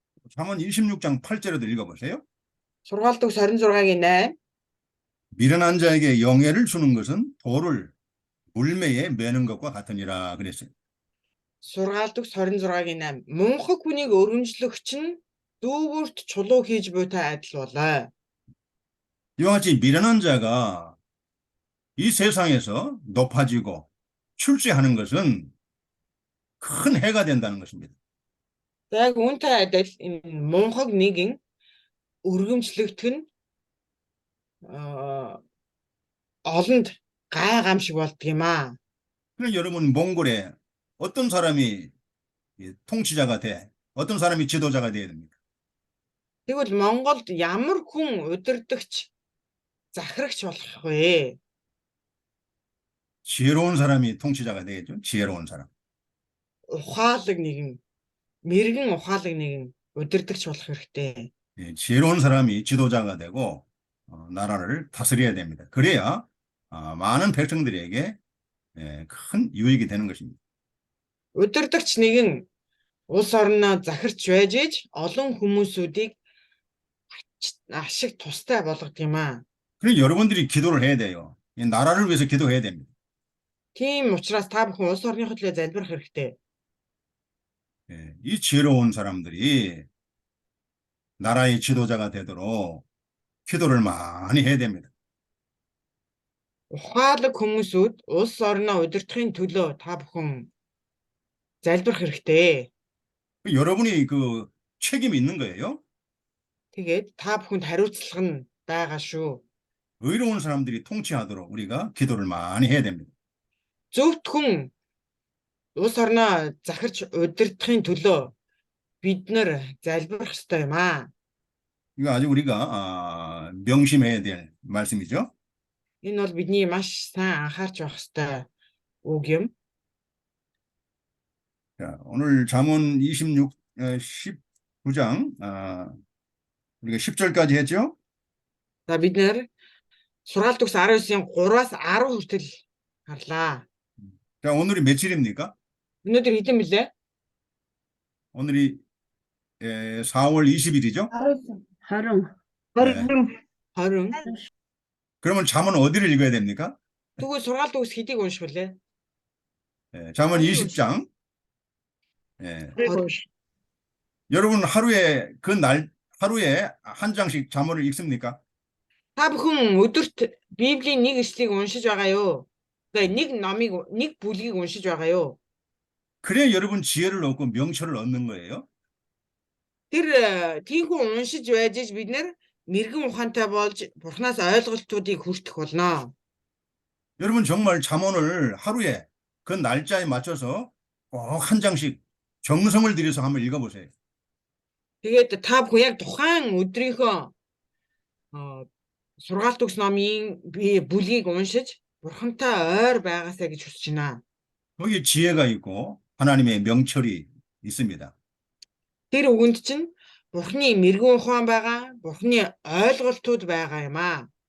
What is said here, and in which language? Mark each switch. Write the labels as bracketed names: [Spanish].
[Korean] 잠언 26장 8절에도 읽어보세요. [Mongolian] Сургаалт төгс 26-гийн 8. [Korean] 미련한 자에게 영예를 주는 것은 돌을 물매에 매는 것과 같으니라 그랬어요. [Mongolian] Сургаалт төгс 26-гийн 8. Мунхаг хүнийг өргөмжлөгч нь дүүгүрт чулуу хийж буйтай адил болоо. [Korean] 이와 같이 미련한 자가 이 세상에서 높아지고 출세하는 것은 큰 해가 된다는 것입니다. [Mongolian] За яг үүнтэй адил энэ мунхаг нэгэн өргөмжлөгдөх нь олонд гай гамшиг болдго юм аа. [Korean] 그럼 여러분 몽골에 어떤 사람이 통치자가 돼? 어떤 사람이 지도자가 돼야 됩니까? [Mongolian] Тэгвэл Монголд ямар хүн удирдагч захирагч болох вэ? [Korean] 지혜로운 사람이 통치자가 되겠죠. 지혜로운 사람. [Mongolian] Ухаалаг нэгэн, мэрэгэн ухаалаг нэгэн удирдагч болох хэрэгтэй. [Korean] 지혜로운 사람이 지도자가 되고 나라를 다스려야 됩니다. 그래야 많은 백성들에게 큰 유익이 되는 것입니다. [Mongolian] Удирдагч нэгэн улс орноо захирч байж иж олон хүмүүсүүдийг ашиг тустай болгох юм аа. [Korean] 그래서 여러분들이 기도를 해야 돼요. 이 나라를 위해서 기도해야 됩니다. [Mongolian] Тийм учраас та бүхэн улс орныхоо төлөө залбирах хэрэгтэй. [Korean] 이 지혜로운 사람들이 나라의 지도자가 되도록 기도를 많이 해야 됩니다. [Mongolian] ухаалаг хүмүүсүүд улс орноо удирдахын төлөө та бүхэн залбирах хэрэгтэй. [Korean] 여러분이 그 책임이 있는 거예요. [Mongolian] Тэгээд та бүхэнд хариуцлага нь байгаа шүү. [Korean] 의로운 사람들이 통치하도록 우리가 기도를 많이 해야 됩니다. [Mongolian] Зөвхт хүн улс орноо захирч удирдахын төлөө бид нар залбирах ёстой юм аа. [Korean] 이거 아주 우리가 명심해야 될 말씀이죠. [Mongolian] Энэ бол бидний маш сайн анхаарч байх ёстой үг юм. [Korean] 자, 오늘 잠언 19장 우리가 10절까지 했죠. [Mongolian] За бид нэр сургаалт төгс 19-ийн 3-аас 10 хүртэл харлаа. [Korean] 자, 오늘이 며칠입니까? [Mongolian] Өнөөдөр хэдэн мөлий? [Korean] 오늘이 4월 20일이죠. 20. 20. 그러면 잠언 어디를 읽어야 됩니까? [Mongolian] Тэгвэл сургаалт төгс хэдийг унших вүлээ? [Korean] 잠언 20장. 그리고 여러분 하루에 하루에 한 장씩 잠언을 읽습니까? [Mongolian] Та бүхэн өдөрт Библийн нэг эшлэгийг уншиж байгаа юу? Тэгээ нэг бүлгийг уншиж байгаа юу? [Korean] 그래야 여러분 지혜를 얻고 명철을 얻는 거예요. [Mongolian] Тэр тийхүү уншиж байж бид нэр мэрэгэн ухаантай болж Бурханаас ойлголтуудыг хүртэх болно. [Korean] 여러분 정말 잠언을 하루에 그 날짜에 맞춰서 꼭 한 장씩 정성을 들여서 한번 읽어보세요. [Mongolian] Тэгээд та бүхэн яг тухайн өдрийнхөө сургаалт төгс номын бүлгийг уншиж Бурхантай ойр байгаасаа гэж хүсэж байна. [Korean] 거기에 지혜가 있고 하나님의 명철이 있습니다. [Mongolian] Тэр үгэнд чинь Бурханы мэрэгэн ухаан байгаа, Бурханы ойлголтууд байгаа юм аа.